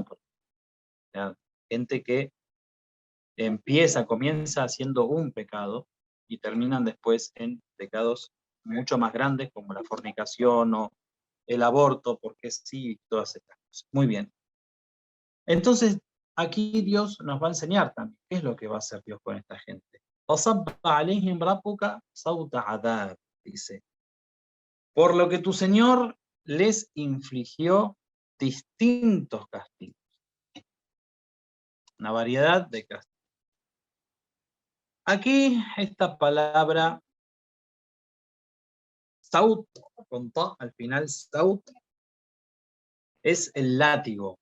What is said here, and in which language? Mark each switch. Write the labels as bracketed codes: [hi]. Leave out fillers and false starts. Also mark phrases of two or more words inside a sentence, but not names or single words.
[es] O sea, gente que comienza haciendo un pecado y terminan después en pecados mucho más grandes como la fornicación o el aborto, porque sí, todas estas cosas. Muy bien. Entonces, aquí Dios nos va a enseñar también qué es lo que va a hacer Dios con esta gente. [ar] فَصَبَّ عَلَيْهِمْ رَبُّكَ صَوْتَ عَذَابٍ, [es] dice, por lo que tu Señor les infligió distintos castigos, una variedad de castigos. Aquí esta palabra saut, con ta al final, saut, es el látigo.